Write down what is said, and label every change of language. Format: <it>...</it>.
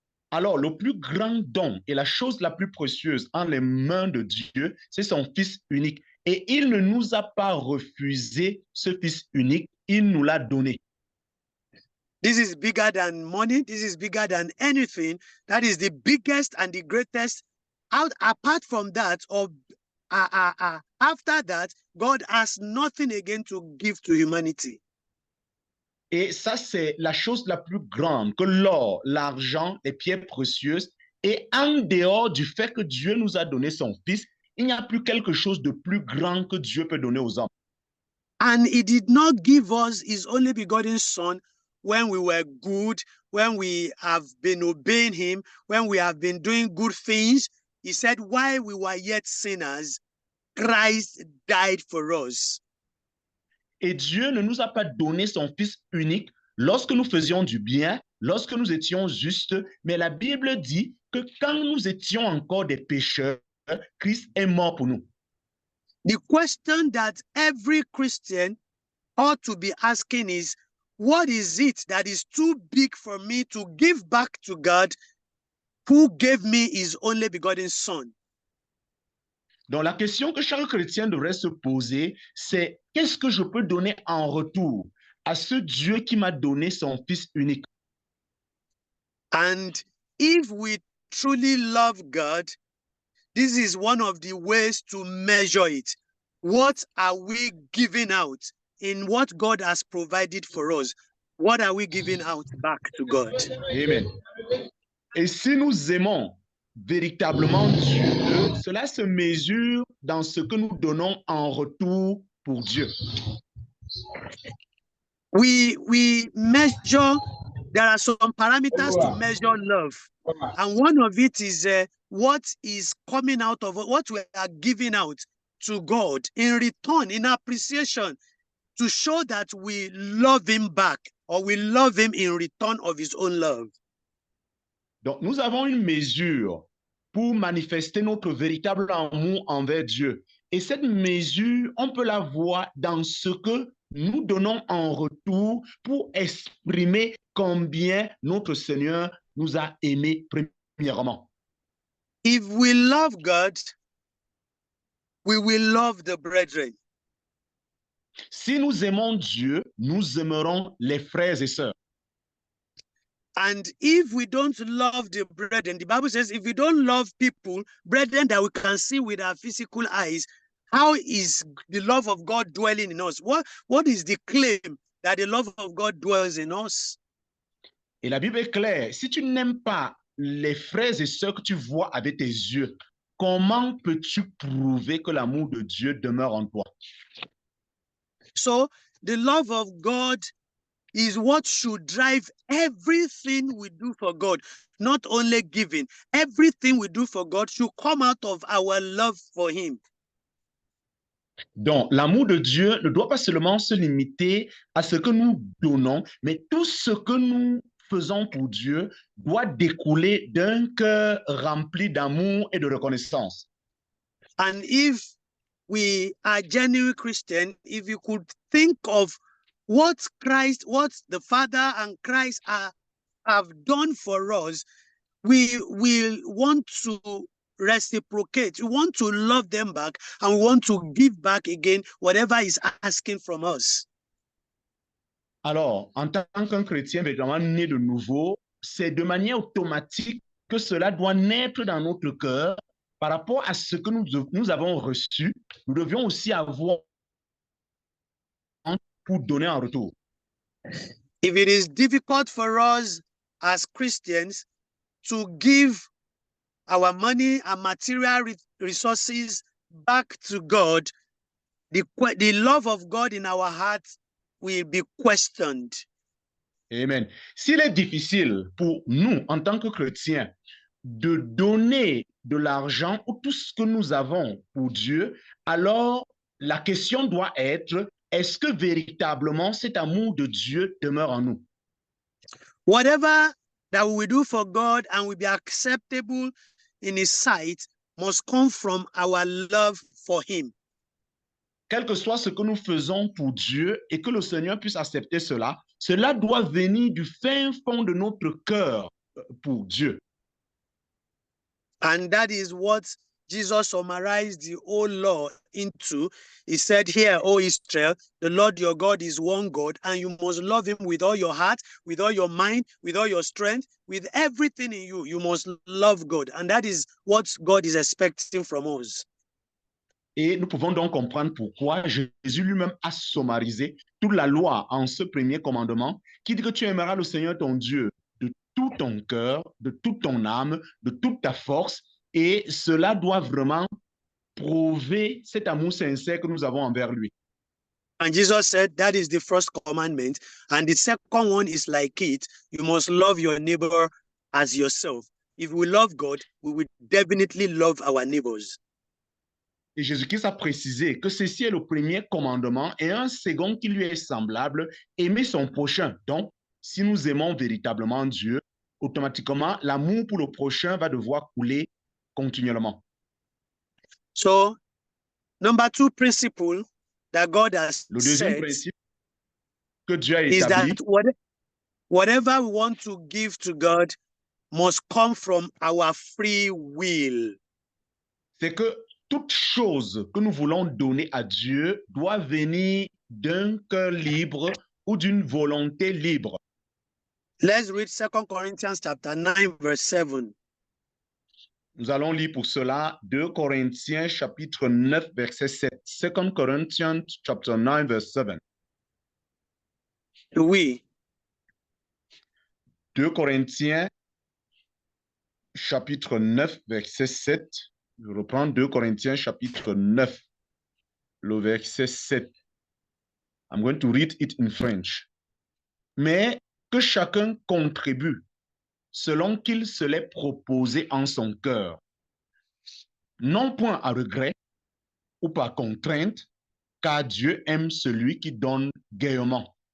<fr>Alors, le plus grand don et la chose la plus précieuse en les mains de Dieu, c'est son Fils unique. Et il ne nous a pas refusé ce Fils unique, il nous l'a donné.</fr> <en>This is bigger than money. This is bigger than anything. That is the biggest and the greatest. Apart from that, or after that, God has nothing again to give to humanity.</en> <fr>Et ça, c'est la chose la plus grande que l'or, l'argent, les pierres précieuses. Et en dehors du fait que Dieu nous a donné son Fils, il n'y a plus quelque chose de plus grand que Dieu peut donner aux hommes.</fr> <en>And he did not give us his only begotten Son when we were good, when we have been obeying him, when we have been doing good things. He said, while we were yet sinners, Christ died for us.</en> <fr>Et Dieu ne nous a pas donné son Fils unique lorsque nous faisions du bien, lorsque nous étions justes, mais la Bible dit que quand nous étions encore des pécheurs, Christ est mort pour nous.</fr> <en>The question that every Christian ought to be asking is, what is it that is too big for me to give back to God who gave me his only begotten Son?</en> <fr>Donc la question que chaque chrétien devrait se poser, c'est qu'est-ce que je peux donner en retour à ce Dieu qui m'a donné son Fils unique?</fr> <en>And if we truly love God, this is one of the ways to measure it. What are we giving out in what God has provided for us? What are we giving out back to God? Amen.</en> <fr>Et si nous aimons véritablement Dieu, cela se mesure dans ce que nous donnons en retour pour Dieu.</fr> <en>We measure, there are some parameters to measure love. And one of it is what is coming out of what we are giving out to God in return, in appreciation, to show that we love him back, or we love him in return of his own love.</en> <fr>Donc, nous avons une mesure pour manifester notre véritable amour envers Dieu. Et cette mesure, on peut la voir dans ce que nous donnons en retour pour exprimer combien notre Seigneur nous a aimés premièrement.</fr> <en>If we love God, we will love the brethren.</en> <fr>Si nous aimons Dieu, nous aimerons les frères et sœurs.</fr> <en>And if we don't love the brethren, the Bible says, if we don't love people, brethren that we can see with our physical eyes, how is the love of God dwelling in us? What is the claim that the love of God dwells in us?</en> <fr>Et la Bible est claire. Si tu n'aimes pas les frères et sœurs que tu vois avec tes yeux, comment peux-tu prouver que l'amour de Dieu demeure en toi?</fr> <en>So the love of God is what should drive everything we do for God, not only giving. Everything we do for God should come out of our love for him.</en> <fr>Donc, l'amour de Dieu ne doit pas seulement se limiter à ce que nous donnons, mais tout ce que nous faisons pour Dieu doit découler d'un cœur rempli d'amour et de reconnaissance.</fr> <en>And if we are genuine Christian, if you could think of what the Father and Christ have done for us, we will want to reciprocate. We want to love them back, and we want to give back again whatever is asking from us.</en> <fr>Alors, en tant qu'un chrétien véritablement né de nouveau, c'est de manière automatique que cela doit naître dans notre cœur par rapport à ce que nous avons reçu. Nous devions aussi avoir pour donner en retour.</fr> <en>If it is difficult for us as Christians to give our money and material resources back to God, the love of God in our hearts will be questioned. Amen.</en> <fr>S'il est difficile pour nous, en tant que chrétiens, de donner de l'argent ou tout ce que nous avons pour Dieu, alors la question doit être, est-ce que véritablement cet amour de Dieu demeure en nous?</fr> <en>Whatever that we do for God and will be acceptable in his sight must come from our love for him.</en> <fr>Quel que soit ce que nous faisons pour Dieu et que le Seigneur puisse accepter cela, cela doit venir du fin fond de notre cœur pour Dieu.</fr> <en>And that is what Jesus summarized the whole law into, he said, "Hear, O Israel, the Lord your God is one God, and you must love him with all your heart, with all your mind, with all your strength, with everything in you. You must love God." And that is what God is expecting from us.</en> <fr>Et nous pouvons donc comprendre pourquoi Jésus lui-même a sommarisé toute la loi en ce premier commandement qui dit que tu aimeras le Seigneur ton Dieu de tout ton cœur, de toute ton âme, de toute ta force. Et cela doit vraiment prouver cet amour sincère que nous avons envers lui.</fr> <en>And Jesus said, that is the first commandment. And the second one is like it. You must love your neighbor as yourself. If we love God, we will definitely love our neighbors.</en> <fr>Et Jésus-Christ a précisé que ceci est le premier commandement et un second qui lui est semblable, aimer son prochain. Donc, si nous aimons véritablement Dieu, automatiquement, l'amour pour le prochain va devoir couler continuellement.</fr> <en>So, number two principle that God has</en> <fr>Le deuxième</fr> <en>said</en> <fr>principe que Dieu a</fr> <en>is</en> <fr>établi,</fr> <en>that whatever we want to give to God must come from our free will.</en> <fr>c'est que toute chose que nous voulons donner à Dieu doit venir d'un cœur libre ou d'une volonté libre.</fr> <en>Let's read 2 Corinthians chapter 9, verse 7.</en> <fr>Nous allons lire pour cela 2 Corinthiens chapitre 9 verset 7.</fr> <en>2 Corinthians chapter 9 verse 7.</en> <fr>Oui. 2 Corinthiens chapitre 9 verset 7. Je reprends 2 Corinthiens chapitre 9, le verset 7.</fr> <en>I'm going to read it in French.</en> <fr>Mais que chacun contribue selon qu'il se l'est proposé en son cœur, non point à regret ou par contrainte, car Dieu aime celui qui donne gaiement.</fr>